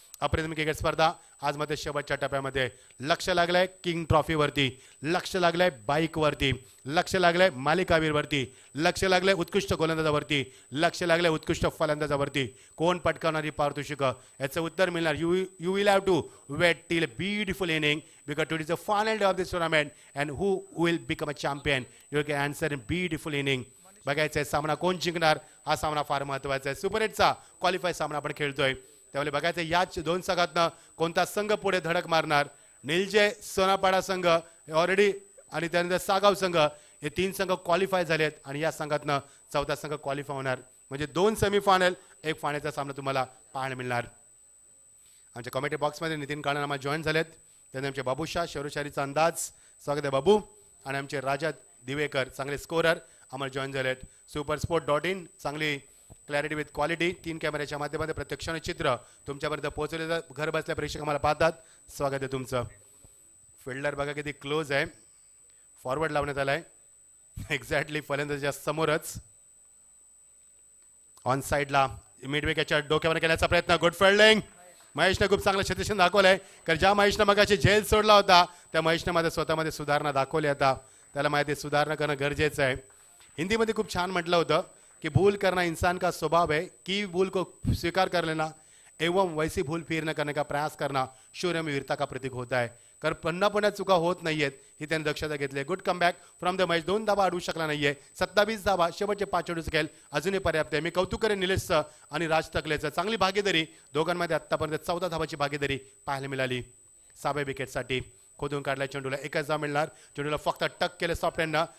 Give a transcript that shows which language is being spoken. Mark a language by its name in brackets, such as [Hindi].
[Marathi] अप्रतिम क्रिकेट स्पर्धा आज मध्ये शेवटच्या टप्प्यामध्ये. लक्ष लागलंय किंग ट्रॉफीवरती, लक्ष लागलंय बाईकवरती, लक्ष लागलंय मालिकावीरवरती, लक्ष लागलंय उत्कृष्ट गोलंदाजावरती, लक्ष लागलंय उत्कृष्ट फलंदाजावरती. कोण पटकावणारी पारितोषिक याचं उत्तर मिळणार. You will have to weight till beautiful inning [English] because today is the final day of this tournament and who will become a champion. You can answer in beautiful inning. [Marathi] बघायचं आहे सामना कोण जिंकणार. हा सामना फार महत्त्वाचा आहे. सुपर 8चा क्वालिफाय सामना आपण खेळतोय त्यामुळे बघायचं याच 2 संघातनं कोणता संघ पुढे धडक मारणार. निलजे सोनापाडा संघ ऑलरेडी आणि त्यानंतर सागाव संघ हे 3 संघ क्वालिफाय झालेत आणि या संघातनं 4था संघ क्वालिफाय होणार. म्हणजे 2 सेमीफायनल, 1 फायनलचा सामना तुम्हाला पाहायला मिळणार. आमच्या कमेंट्री बॉक्समध्ये नितीन काळे आम्हाला जॉईन झालेत. त्यांनी आमचे बाबूशाह शेरोशारीचा अंदाज, स्वागत आहे बाबू. आणि आमचे राजा दिवेकर चांगले स्कोरर आम्हाला जॉईन झालेत. supersport.in चांगली [English] clarity with quality, [Marathi] 3 कॅमेऱ्याच्या माध्यमातून प्रत्यक्ष चित्र तुमच्यापर्यंत पोहोचवलेलं, घर बसल्या प्रेक्षक आम्हाला पाहतात. स्वागत आहे तुमचं. फिल्डर बघा किती क्लोज आहे, फॉरवर्ड लावण्यात आलाय एक्झॅक्टली फलंदाजाच्या समोरच. ऑन साइडला मिड विकेटच्या डोक्यावर केल्याचा प्रयत्न, गुड फिल्डिंग. महेशने खूप चांगलं क्षेत्ररक्षण दाखवलंय, कारण ज्या महेशने मगाशी झेल सोडला होता त्या महेशने मध्ये स्वतःमध्ये सुधारणा दाखवली. आता त्याला माहिती सुधारणा करणं गरजेचं आहे. हिंदीमध्ये खूप छान म्हटलं होतं कि [Hindi] भूल करना इंसान का स्वभाव है, की भूल को स्वीकार कर लेना एवं वैसी भूल फिर न करने का प्रयास करना शौर्य में वीरता का प्रतीक होता है. [Marathi] कारण पुन्हा चुका होत नाहीयेत ही त्यांनी दक्षता घेतली. [English] Good comeback from the match. [Marathi] 2 धावा अडवू शकला नाहीये. 27 धावा शेवटचे 5 चेंडू खेळ अजूनही पर्याप्त आहे. मी कौतुक करेन निलेशचं आणि राज तकलेचं. चांगली भागीदारी दोघांमध्ये आतापर्यंत 14 धावाची भागीदारी पाहायला मिळाली. 6व्या विकेटसाठी खोदून काढला चेंडूला, 1च धाव मिळणार. चेंडूला फक्त टक केले सॉफ्ट हँडनं.